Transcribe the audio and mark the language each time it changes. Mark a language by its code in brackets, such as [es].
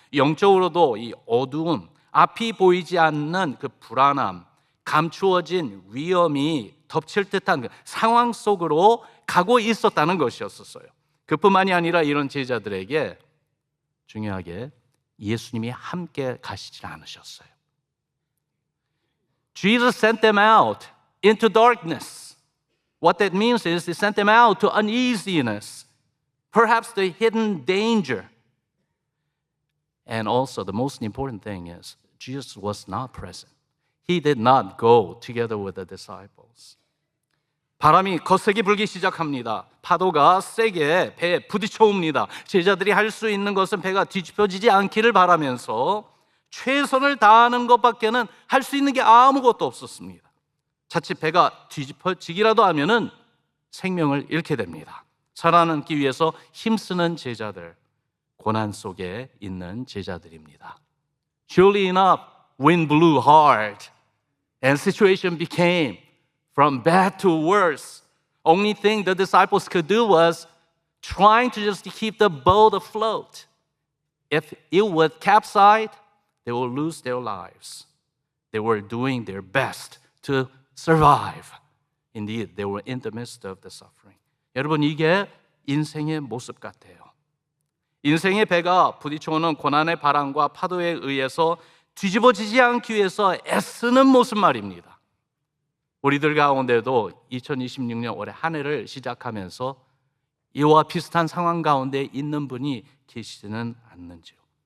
[ko] 영적으로도 이 어두움, 앞이 보이지 않는 그 불안함, 감추어진 위험이 덮칠 듯한 그 상황 속으로 가고 있었다는 것이었어요. 그뿐만이 아니라 이런 제자들에게 중요하게 예수님이 함께 가시지 않으셨어요. [en] Jesus sent them out into darkness. What that means is he sent them out to uneasiness, perhaps the hidden danger. And also the most important thing is Jesus was not present. He did not go together with the disciples. [ko] 바람이 거세게 불기 시작합니다. 파도가 세게 배에 부딪혀 옵니다. 제자들이 할 수 있는 것은 배가 뒤집혀지지 않기를 바라면서 최선을 다하는 것밖에는 할 수 있는 게 아무것도 없었습니다. 자칫 배가 뒤집어지기라도 하면은 생명을 잃게 됩니다. 살아남기 위해서 힘쓰는 제자들, 고난 속에 있는 제자들입니다. [en] Surely enough, wind blew hard and situation became from bad to worse. Only thing the disciples could do was trying to just keep the boat afloat. If it would capsize, they will lose their lives. They were doing their best to survive. Indeed, they were in the midst of the suffering. [ko] 여러분, 이게 인생의 모습 같아요. 인생의 배가 부딪혀오는 고난의 바람과 파도에 의해서 뒤집어지지 않기 위해서 애쓰는 모습 말입니다. 우리들 가운데도 2026년 올해 한 해를 시작하면서 이와 비슷한 상황 가운데 있는 분이 계시지는 않는지요.